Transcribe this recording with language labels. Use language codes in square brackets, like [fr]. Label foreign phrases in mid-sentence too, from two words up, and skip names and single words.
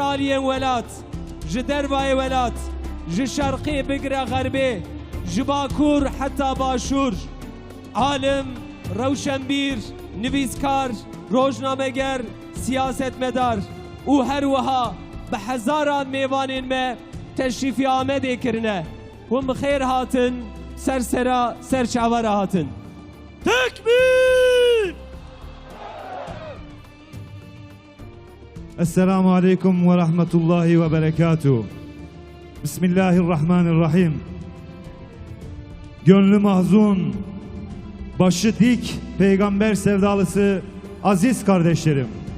[ku] آلی ولات جی دروای ولات جی شرقی بگره غربی جی باکور حتی باشور عالم روشنبیر نویسکار روزنامه‌گر سیاست مدار او هر وها به هزاران میوانین ما تشریفی آمده کرنه هم خیر هاتن سرسرا سرچاور هاتن تکبیر. [ar] السلام عليكم ورحمة الله وبركاته. [tr] Bismillahirrahmanirrahim. Gönlü mahzun, başı dik peygamber sevdalısı aziz kardeşlerim.